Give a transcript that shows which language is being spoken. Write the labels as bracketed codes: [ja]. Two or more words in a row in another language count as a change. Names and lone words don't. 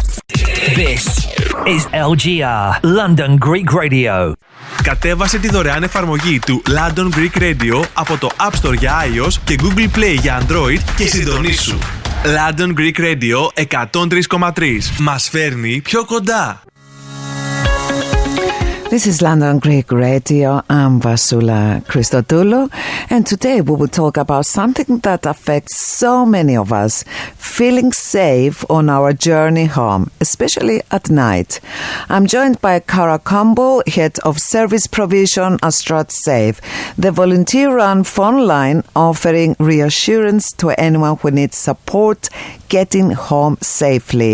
[en] This is LGR, London Greek Radio. [el] Κατέβασε τη δωρεάν εφαρμογή του London Greek Radio από το App Store για iOS και Google Play για Android και συντονίσου. [en] London Greek Radio 103,3. [el] Μας φέρνει πιο κοντά. [en] This is London Greek Radio. I'm Vasoula Christodoulou, and today we will talk about something that affects so many of us, feeling safe on our journey home, especially at night. I'm joined by Caragh Campbell, Head of Service Provision at Strut Safe, the volunteer-run phone line offering reassurance to anyone who needs support getting home safely.